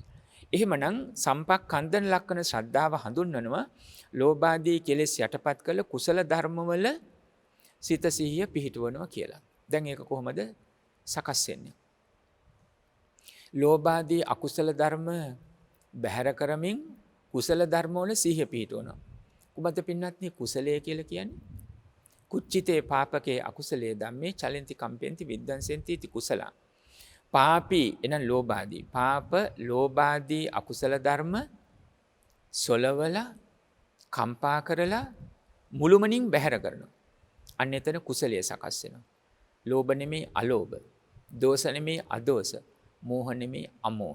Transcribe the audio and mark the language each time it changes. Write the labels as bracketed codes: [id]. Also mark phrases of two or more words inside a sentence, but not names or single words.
[si] එහෙමනම් [pi] සම්පක්ඛන්දන ලක්කන [si] ශ්‍රද්ධාව හඳුන්වනවා ලෝභාදී කෙලෙස් යටපත් කළ කුසල ධර්මවල සිත සිහිය පිහිටවනවා කියලා. දැන් ඒක කොහොමද සකස් වෙන්නේ? ලෝභාදී අකුසල ධර්ම බැහැර කරමින් කුසල ධර්මවල සිහිය පිහිටවනවා. කුමද්ද පින්නත්නි කුසලයේ කියලා කියන්නේ? [pi] කුච්චිතේ පාපකේ අකුසලයේ ධම්මේ චලන්ති කම්පෙන්ති විද්දන්සෙන්ති इति කුසල. [si] පාපී එනම් ලෝභාදී පාප ලෝභාදී අකුසල ධර්ම සොලවලා කම්පා කරලා මුළුමනින් බැහැර කරනවා. අන්න එතන කුසලයේ සකස් වෙනවා. ලෝභ නෙමේ අලෝභ, දෝෂ නෙමේ අදෝෂ, මෝහ නෙමේ අමෝහ.